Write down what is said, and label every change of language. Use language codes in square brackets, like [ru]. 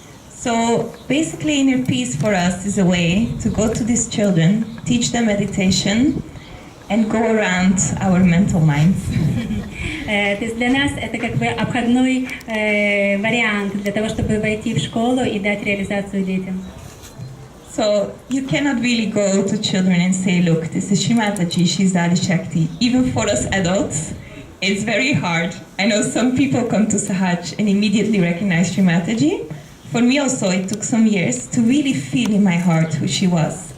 [en] So basically inner peace for us is a way to go to these children, teach them meditation, and go around our mental minds. [ru] То есть для нас это как бы обходной вариант для того, чтобы войти в школу и дать реализацию детям. [en] So you cannot really go to children and say, look, this is Shrimataji, she's Adi Shakti. Even for us adults, it's very hard. I know some people come to Sahaj and immediately recognize Shrimataji. For me also, it took some years to really feel in my heart who she was.